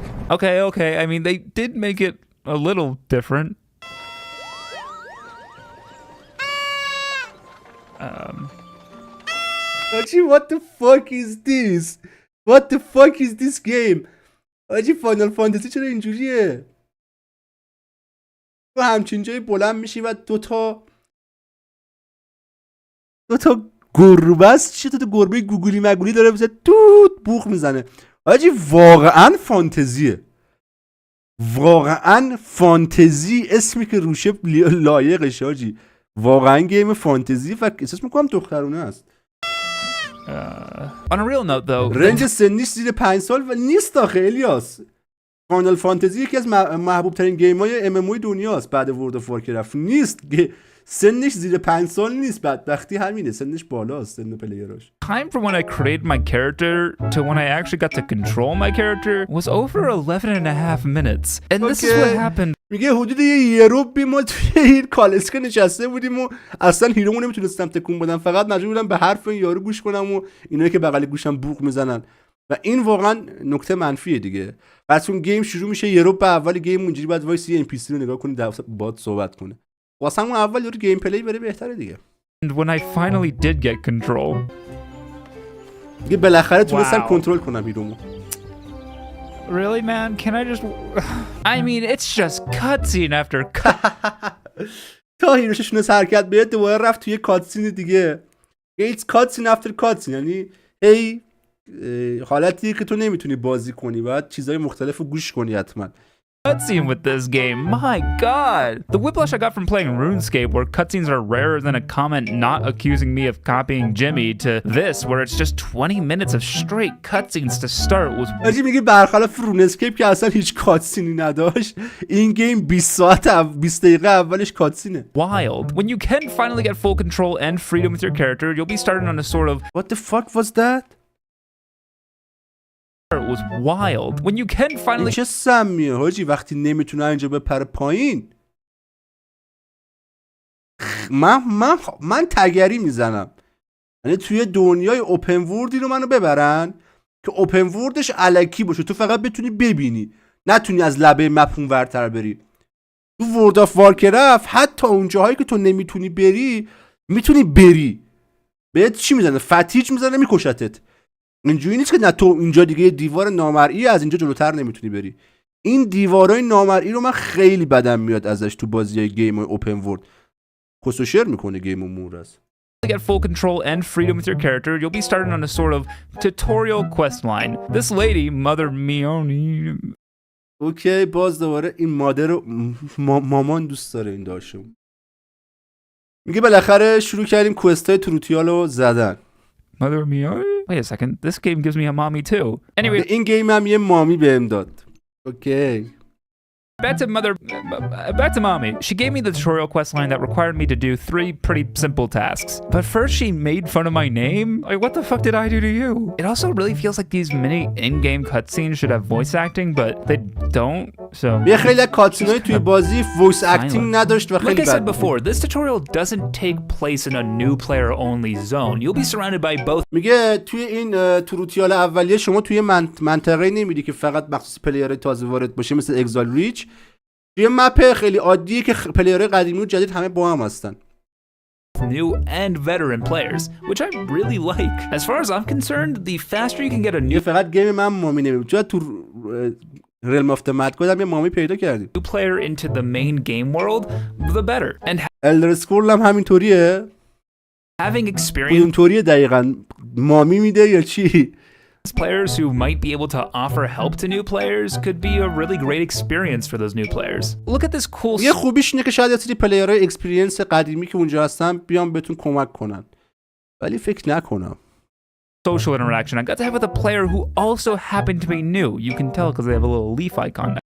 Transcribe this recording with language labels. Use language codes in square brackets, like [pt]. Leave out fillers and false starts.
[en] Okay, I mean, they did make it a little different. آجی what the fuck is this? What the fuck is this game? [fa] آجی فاینال فانتزی چرا اینجوریه؟ تو همچین جایی بلند میشی و دوتا گربه است. چی تو گربه گوگلی مگولی داره مثلا توت بوق میزنه. آجی واقعا فانتزیه. واقعا فانتزی اسمی که روشه لایقش. آجی واقعا گیم فانتزی و احساس میکنم دخترونه است. [en] On a real note though, [fa] رنج سنیش زیر 5 سال و نیست آخه الیاس. فاینال فانتزی یکی از محبوب ترین گیم های MMO دنیاست بعد ورد اف وارکرافت. نیست سنش زیر 5 سال نیست. بدبختی همینه. سنش بالاست سن پلیراش. [en] time from when I created my character to when I actually got to control my character was over 11.5 minutes. And this is what happened. [fa] میگه حدود یه روبی ما توی این کالسکه نشسته بودیم و اصلا هیرومو نمیتونستم تکون بدم. فقط مجبور بودم به حرف این یارو گوش کنم و اینایی که بغل گوشم بوق میزنن. و این واقعا نکته منفیه دیگه. پس اون گیم شروع میشه یه روب اول گیم اونجوری بعد وایس یه NPC رو نگاه کنی باهات صحبت کنه. واسه همون اول یارو گیم پلی بره بهتره دیگه. [en] And when I finally did get control. [fa] دیگه بالاخره تونستم کنترل کنم هیرومو. [en] Really, man? Can I just... I mean, it's just cutscene after [fa] تا هیروششون حرکت بیاد دوباره رفت توی کاتسین دیگه. [en] It's cutscene after cutscene. [fa] یعنی هی حالتیه که تو نمیتونی بازی کنی. باید چیزای مختلف رو گوش کنی حتما. [en] cutscene with this game. My god. The whiplash I got from playing RuneScape, where cutscenes are rarer than a comment not accusing me of copying Jimmy, to this, where it's just 20 minutes of straight cutscenes to start was... [fa] آجی میگی برخلاف رونسکیپ که اصلا هیچ کاتسینی نداشت، این گیم 20 دقیقه اولش کاتسینه. [en] wild. When you can finally get full control and freedom with your character, you'll be starting on a sort of... What the fuck was that? It was wild. When you can finally... [fa] چه سمیه حاجی وقتی نمیتونه اینجا بپره پایین. من تگری میزنم. یعنی توی دنیای اوپن وردی رو منو ببرن که اوپن وردش الکی باشه، تو فقط بتونی ببینی، نتونی از لبه مپ اونورتر بری. تو ورد آف وارکرافت حتی اون جاهایی که تو نمیتونی بری میتونی بری. بهت چی میزنه؟ فتیج میزنه میکشتت. اینجوری نیست که نه تو اینجا دیگه دیوار نامرئی از اینجا جلوتر نمیتونی بری. این دیوارای نامرئی رو من خیلی بدم میاد ازش تو بازیای گیم اوپن ورد. کسوشر میکنه گیم و مورز. [en] get full control and freedom with your character, you'll be starting on a sort of tutorial quest line. This lady, Mother Mioni... [fa] اوکی باز دوباره این مادر رو مامان دوست داره این داشتم. میگه بالاخره شروع کردیم کوستای تروتیال رو زدن. [en] Mother Mioni? Wait a second, this game gives me a mommy too. Anyway, [fa] این گیم هم یه مامی بهم داد. اوکی. [en] back to mommy. She gave me the tutorial quest line that required me to do 3 pretty simple tasks. But first she made fun of my name. Like, what the fuck did I do to you? It also really feels like these mini in-game cutscenes should have voice acting, but they don't. So [fa] یه خیلی کاتسینای توی بازی voice acting نداشت و خیلی [en] Like I said before, this tutorial doesn't take place in a new player only zone. You'll be surrounded by both. [fa] میگه توی این تروتیال اولیه شما توی منطقه نمیری که فقط مخصوص پلیر تازه وارد باشه مثل اگزال ریچ. یه مپ خیلی عادیه که پلیرهای قدیمی و جدید همه با هم هستن. [en] New and veteran players, which I really like. As far as I'm concerned, the faster you can get a new [fa] فقط گیم من مامی نمیبود. چرا تو ریلم آف د مد کد هم یه مامی پیدا کردیم. [en] player into the main game world, the better. And [fa] الدر اسکرول هم همینطوریه. [en] having experience [fa] اینطوریه دقیقاً. مامی میده یا چی؟ [en] Players who might be able to offer help to new players could be a really great experience for those new players. Look at this cool [fa] یه خوبیش اینه که شاید یه سری پلیرهای اکسپریانس قدیمی که اونجا هستن بیان بهتون کمک کنن. ولی فکر نکنم. [en] social interaction I got to have with a player who also happened to be new. You can tell because they have a little leaf icon